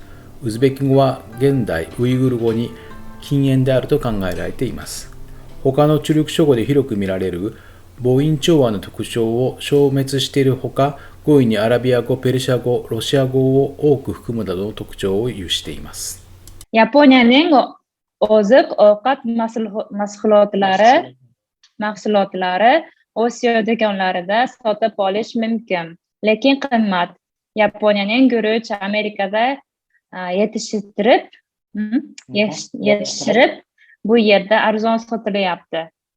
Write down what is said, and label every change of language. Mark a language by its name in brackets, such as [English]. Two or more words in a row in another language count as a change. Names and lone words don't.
[Japanese] ウズベキ語は現代ウイグル語に近縁であると考えられています。他のチュルク諸語で広く見られる母音調和の特徴を消滅しているほか、語彙にアラビア語、ペルシャ語、ロシア語を多く含むなどの特徴を有しています。 [Uzbek] Yaponiyaning oziq-ovqat mahsulotlari Osiyo do'konlarida sotib olish mumkin, lekin qimmat. Yaponiyaning guruch Amerikada yetishtirib, bu yerda arzon sotilyapti.